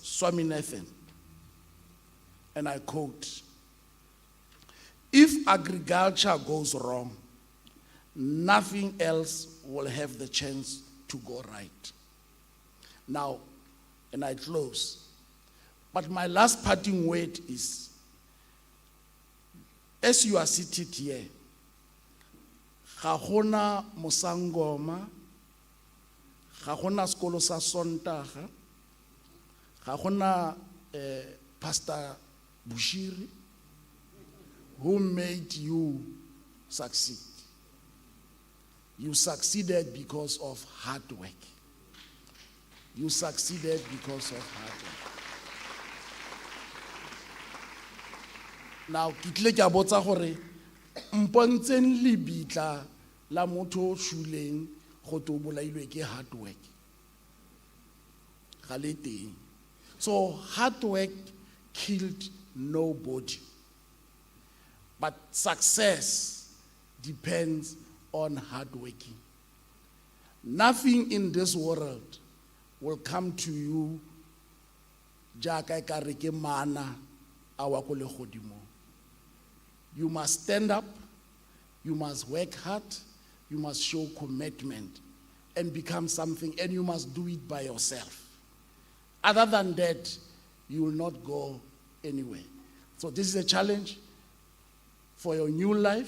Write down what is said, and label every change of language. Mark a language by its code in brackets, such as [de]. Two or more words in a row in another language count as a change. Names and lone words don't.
[en] Swaminathan, and I quote, "If agriculture goes wrong, nothing else will have the chance to go right." Now, and I close, but my last parting word is, as you are seated here, [tn] ga gona mosangoma, ga gona sekolo sa Sontaga, ga gona Pastor Bushiri, [en] who made you succeed. You succeeded because of hard work. You succeeded because of hard work. Now, [tn] ke tle ke a botsa gore mpontsheng lebitla la motho o shuleng go to bolailwe ke [en] hard work. [tn] Ga le teng. [en] So hard work killed nobody. But success depends on hard working. Nothing in this world will come to you [tn] jaaka ekare ke mana a wa ko legodimo. [en] You must stand up, you must work hard, you must show commitment and become something, and you must do it by yourself. Other than that, you will not go anywhere. So this is a challenge for your new life.